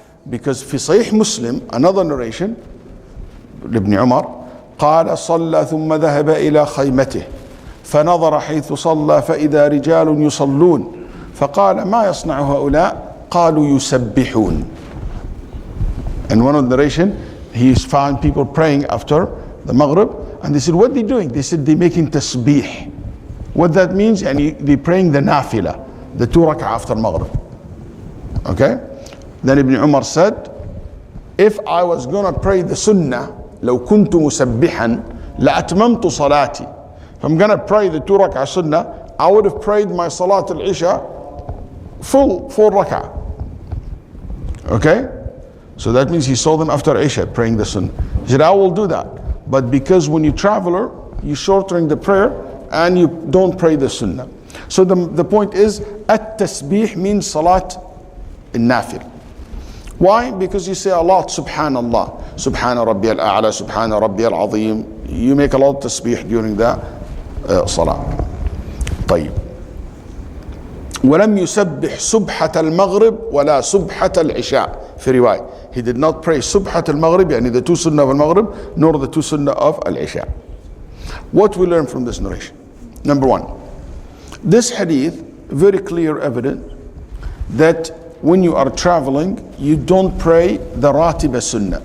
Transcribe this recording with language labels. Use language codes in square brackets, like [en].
[ar] Because في صحيح Muslim, [en] another narration, [ar] Ibn Umar, قال صلى ثم ذهب إلى خيمته فنظر حيث صلى فإذا رجال يصلون فقال ما يصنع هؤلاء قالوا يسبحون. [en] In one of the narration, he found people praying after the Maghrib, and they said, what are they doing? They said, they're making tasbih. What that means, they're praying the nafila, the 2 rak'ah after Maghrib. Okay? Then Ibn Umar said, if I was going to pray the sunnah, [ar] لو كنت مسبحا لأتممت صلاتي. [en] If I'm going to pray the 2 rak'ah sunnah, I would have prayed my Salat al-Isha full 4 rak'ah. Okay? So that means he saw them after Isha praying the sunnah. He said, I will do that. But because when you traveler, you shortening the prayer and you don't pray the sunnah. So the point is, at-tasbih means salat in-nafil. Why? Because you say a lot, Subhanallah, Subhana Rabbi al-A'la, Subhana Rabbi al-Azim. You make a lot of tasbih during the salah. [ar] طيب. ولم يسبح سبحة المغرب ولا سبحة العشاء في رواية. [en] He did not pray [ar] سبحة المغرب, يعني [en] the 2 sunnah of al-Maghrib, nor the 2 sunnah of al-Isha. What we learn from this narration? Number 1, this hadith, very clear evidence that when you are traveling, you don't pray the Ratiba Sunnah.